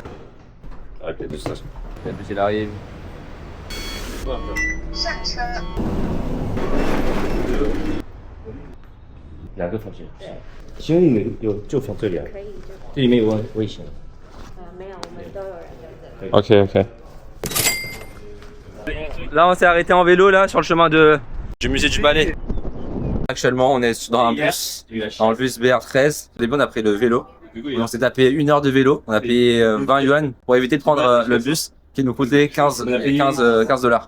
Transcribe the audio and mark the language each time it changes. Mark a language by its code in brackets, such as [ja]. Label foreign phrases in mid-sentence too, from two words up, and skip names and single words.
[fr] Avec les deux stations. Il arrive. [zh] 2 个房间。其实就放这里啊，这里面有危险。没有，我们都有人在这里。 Ok. [fr] Là, on s'est arrêté en vélo là sur le chemin du musée du Palais. Actuellement, on est dans un bus, dans le bus BR13. Au début, on a pris le vélo. Et on s'est tapé 1 heure de vélo. On a payé 20 yuan pour éviter de prendre le bus qui nous coûtait 15 dollars.